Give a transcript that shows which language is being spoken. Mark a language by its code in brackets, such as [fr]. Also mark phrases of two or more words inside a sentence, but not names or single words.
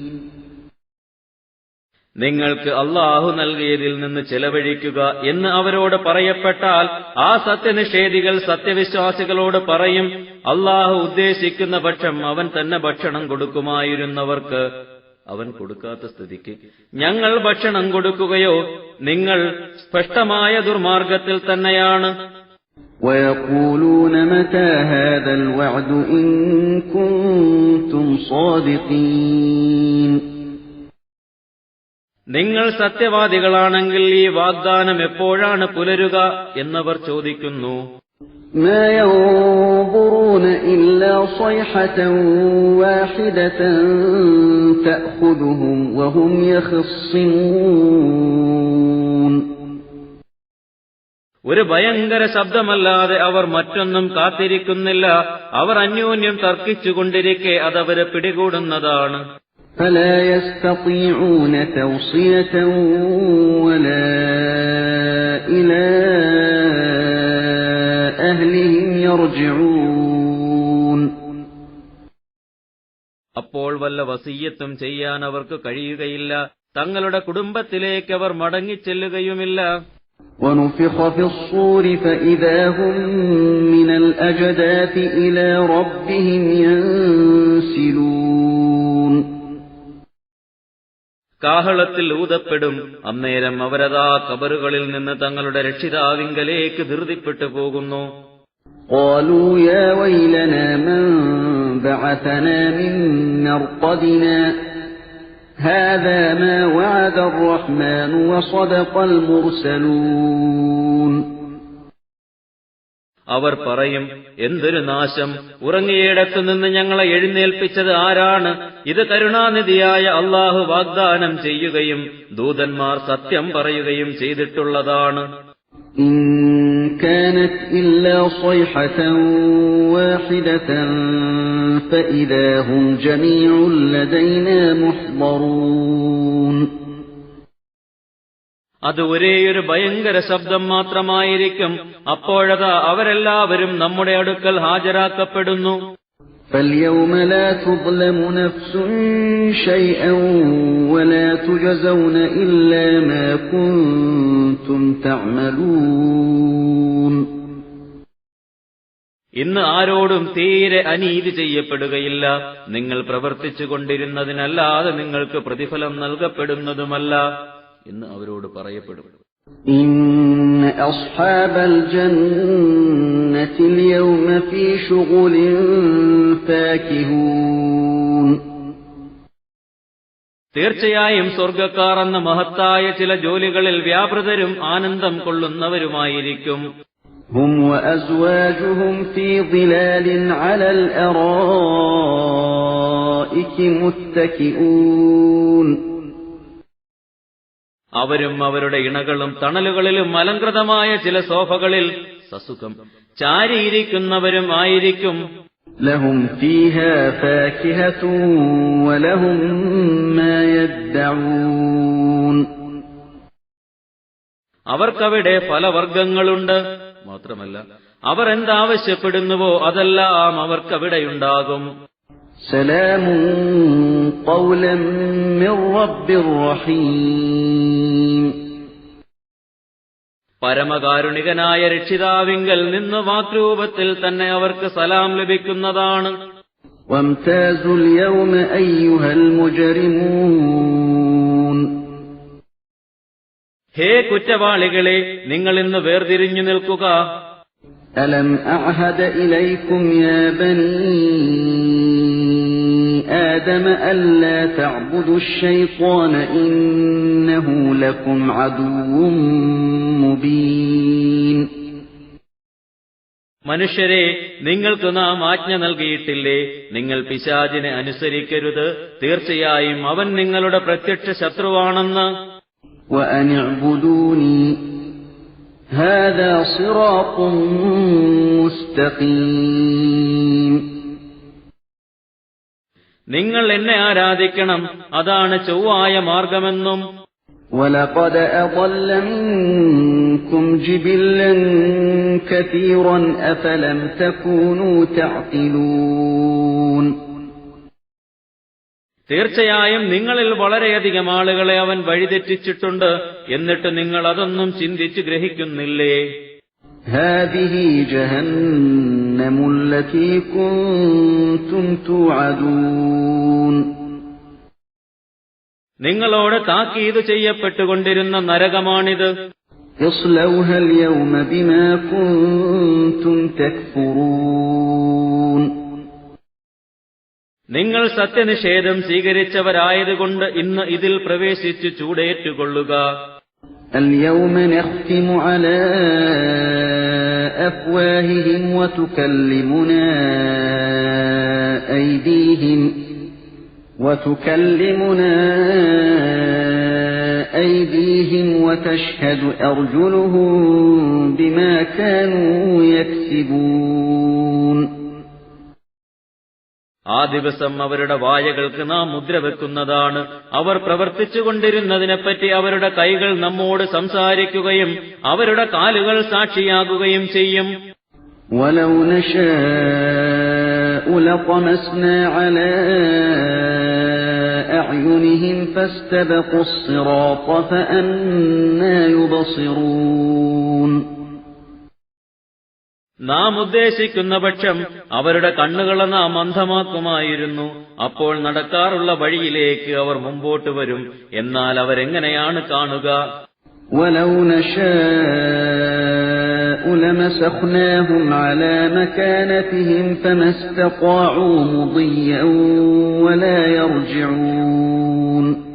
[ml] നിങ്ങൾക്ക് അല്ലാഹു നൽകിയതിൽ നിന്ന് ചെലവഴിക്കുക എന്ന് അവരോട് പറയപ്പെട്ടാൽ ആ സത്യനിഷേധികൾ സത്യവിശ്വാസികളോട് പറയും, അല്ലാഹു ഉദ്ദേശിക്കുന്ന പക്ഷം അവൻ തന്നെ ഭക്ഷണം കൊടുക്കുമായിരുന്നവർക്ക് അവൻ കൊടുക്കാത്ത സ്ഥിതിക്ക് ഞങ്ങൾ ഭക്ഷണം കൊടുക്കുകയോ? നിങ്ങൾ സ്പഷ്ടമായ ദുർമാർഗത്തിൽ തന്നെയാണ്. [ar] وَيَقُولُونَ مَتَى هَذَا الْوَعْدُ إِن كُنتُمْ صَادِقِينَ. [ml] നിങ്ങൾ സത്യവാദികളാണെങ്കിൽ ഈ വാഗ്ദാനം എപ്പോഴാണ് പുലരുക എന്നവർ ചോദിക്കുന്നു. [ar] ما ينظرون إلا صيحة واحدة تأخذهم وهم يخصمون. [ml] ഒരു ഭയങ്കര ശബ്ദമല്ലാതെ അവർ മറ്റൊന്നും കാത്തിരിക്കുന്നില്ല. അവർ അന്യോന്യം തർക്കിച്ചുകൊണ്ടിരിക്കെ അതവരെ പിടികൂടുന്നതാണ്. [ar] فلا يستطيعون توصية ولا إلى أهلهم يرجعون. [ml] അപ്പോൾ വല്ല വസിയ്യത്തും ചെയ്യാൻ അവർക്ക് കഴിയുകയില്ല. തങ്ങളുടെ കുടുംബത്തിലേക്ക് അവർ മടങ്ങിച്ചെല്ലുകയുമില്ല. [ar] ونفخ في الصور فإذا هم من الأجداث إلى ربهم ينسلون. [ml] കാഹളത്തിൽ ഊതപ്പെടും. അന്നേരം അവരതാ കബറുകളിൽ നിന്ന് തങ്ങളുടെ രക്ഷിതാവിങ്കലേക്ക് ധൃതിപ്പെട്ടു പോകുന്നു. [ar] قالوا يا ويلنا من بعثنا من مرقدنا هذا ما وعد الرحمن وصدق المرسلون. [ml] അവർ പറയും, എന്തൊരു നാശം! ഉറങ്ങിയിടത്തു നിന്ന് ഞങ്ങളെ എഴുന്നേൽപ്പിച്ചത് ആരാണ്? ഇത് കരുണാനിധിയായ അല്ലാഹു വാഗ്ദാനം ചെയ്യുകയും ദൂതന്മാർ സത്യം പറയുകയും ചെയ്തിട്ടുള്ളതാണ്. [ar] إن كانت إلا صيحة واحدة فإذا هم جميع لدينا محضرون. [ml] അത് ഒരേയൊരു ഭയങ്കര ശബ്ദം മാത്രമായിരിക്കും. അപ്പോഴതാ അവരെല്ലാവരും നമ്മുടെ അടുക്കൽ ഹാജരാക്കപ്പെടുന്നു. [ar] فاليوم لا تظلم نفس شيئا ولا تجزون إلا ما كنتم تعملون. [ml] ഇന്ന് ആരോടും തീരെ അനീതി ചെയ്യപ്പെടുകയില്ല. നിങ്ങൾ പ്രവർത്തിച്ചുകൊണ്ടിരുന്നതിനല്ലാതെ നിങ്ങൾക്ക് പ്രതിഫലം നൽകപ്പെടുന്നതുമല്ല എന്ന് അവരോട് പറയപ്പെടും. [ar] إن أصحاب الجنة اليوم في شغل فاكهون. [ml] തീർച്ചയായും സ്വർഗ്ഗക്കാർ എന്ന മഹത്തായ ചില ജോലികളിൽ വ്യാപൃതരും ആനന്ദം കൊള്ളുന്നവരുമായിരിക്കും. [ar] هم وأزواجهم في ظلال على الأرائك متكئون. [ml] അവരും അവരുടെ ഇണകളും തണലുകളിലും അലങ്കൃതമായ ചില സോഫകളിൽ സസുഖം ചാരിയിരിക്കുന്നവരും ആയിരിക്കും. [ar] لهم فيها فاكهة ولهم ما يدعون. [ml] അവർക്കവിടെ ഫലവർഗ്ഗങ്ങളുണ്ട്. മാത്രമല്ല അവർ എന്താവശ്യപ്പെടുന്നുവോ അതെല്ലാം അവർക്കവിടെയുണ്ടാകും. [ar] سلام قولا من رب رحيم. [ml] പരമകാരുണികനായ രക്ഷിതാവിങ്കൽ നിന്ന് വാക്രൂപത്തിൽ തന്നെ അവർക്ക് സലാം ലഭിക്കുന്നതാണ്. [ar] وامتازوا اليوم أيها المجرمون. [ml] ഹേ കുറ്റവാളികളെ, നിങ്ങൾ ഇന്ന് വേർതിരിഞ്ഞു നിൽക്കുക. [ar] ألم أعهد إليكم يا بني آدم ألا تعبدوا الشيطان إنه لكم عدو مبين. [ml] മനുഷ്യരെ, നിങ്ങൾക്ക് നാം ആജ്ഞ നൽകിയിട്ടില്ലേ, നിങ്ങൾ പിശാചിനെ അനുസരിക്കരുത്, തീർച്ചയായും അവൻ നിങ്ങളുടെ പ്രത്യക്ഷ ശത്രുവാണെന്ന്. [ar] وأن اعبدوني هذا صراط مستقيم. [ml] നിങ്ങൾ എന്നെ ആരാധിക്കണം, അതാണ് ചൊവ്വായ മാർഗമെന്നും. [ar] ولقد أضل منكم جبلا كثيرا أفلم تكونوا تعقلون. [ml] തീർച്ചയായും നിങ്ങളിൽ വളരെയധികം ആളുകളെ അവൻ വഴിതെറ്റിച്ചിട്ടുണ്ട്. എന്നിട്ട് നിങ്ങൾ അതൊന്നും ചിന്തിച്ചു ഗ്രഹിക്കുന്നില്ലേ? [ar] هذه جهنم التي كنتم توعدون. [ml] നിങ്ങളോട് താക്കീത് ചെയ്യപ്പെട്ടുകൊണ്ടിരുന്ന നരകമാണിത്. [ar] اصلوها اليوم بما كنتم تكفرون. [ml] നിങ്ങൾ സത്യനിഷേധം സ്വീകരിച്ചവരായതുകൊണ്ട് ഇന്ന് ഇതിൽ പ്രവേശിച്ചു ചൂടേറ്റുകൊള്ളുക. [ar] اليوم نختم على أفواههم وتكلمنا أيديهم وتشهد أرجلهم بما كانوا يكسبون. [ml] ആ ദിവസം അവരുടെ വായകൾക്ക് നാം മുദ്ര വെക്കുന്നതാണ്. അവർ പ്രവർത്തിച്ചുകൊണ്ടിരുന്നതിനെപ്പറ്റി അവരുടെ കൈകൾ നമ്മോട് സംസാരിക്കുകയും അവരുടെ കാലുകൾ സാക്ഷിയാകുകയും ചെയ്യും. [ar] وَلَوْ نَشَاءُ لَطَمَسْنَا عَلَى أَعْيُنِهِمْ فَاسْتَبَقُوا الصِّرَاطَ فَأَنَّىٰ يُبْصِرُونَ. [ml] നാം ഉദ്ദേശിക്കുന്ന പക്ഷം അവരുടെ കണ്ണുകളെ നാം അന്ധമാക്കുമായിരുന്നു. അപ്പോൾ നടക്കാറുള്ള വഴിയിലേക്ക് അവർ മുമ്പോട്ട് വരും. എന്നാൽ അവരെങ്ങനെയാണ് കാണുക? [ar] وَلَوْ نَشَاءُ لَمَسَخْنَاهُمْ عَلَى مَكَانَتِهِمْ فَمَا اسْتَطَاعُوا مُضِيًّا وَلَا يَرْجِعُونَ.